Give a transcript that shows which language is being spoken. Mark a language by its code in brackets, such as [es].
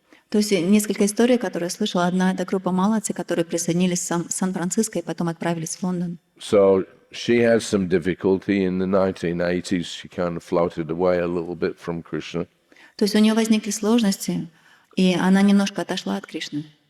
[ru] То есть несколько историй, которые я слышала. Одна — это группа Малати, которые присоединились в Сан-Франциско и потом отправились в Лондон. [en] So she had some difficulty in the 1980s. She kind of floated away a little bit from Krishna. [ru] То есть у нее возникли сложности, и она немножко отошла от Кришны.